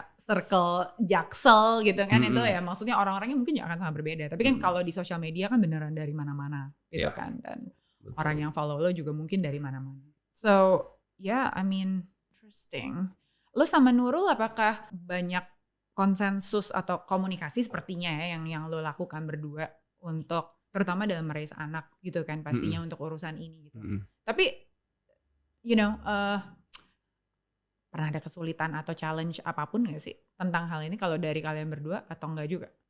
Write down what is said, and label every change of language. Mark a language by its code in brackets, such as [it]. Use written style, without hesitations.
[id] circle Jaksel gitu kan, itu ya maksudnya orang-orangnya mungkin juga akan sangat berbeda. Tapi kan kalau di sosial media kan beneran dari mana-mana gitu kan, dan orang yang follow lo juga mungkin dari mana-mana. [en] So yeah, I mean interesting. [id] Lo sama Nurul apakah banyak konsensus atau komunikasi sepertinya ya yang lo lakukan berdua untuk terutama dalam meraih anak gitu kan, pastinya untuk urusan ini gitu. Tapi [en] you know, [id] pernah ada kesulitan atau challenge apapun gak sih tentang hal ini kalau dari kalian berdua atau enggak juga?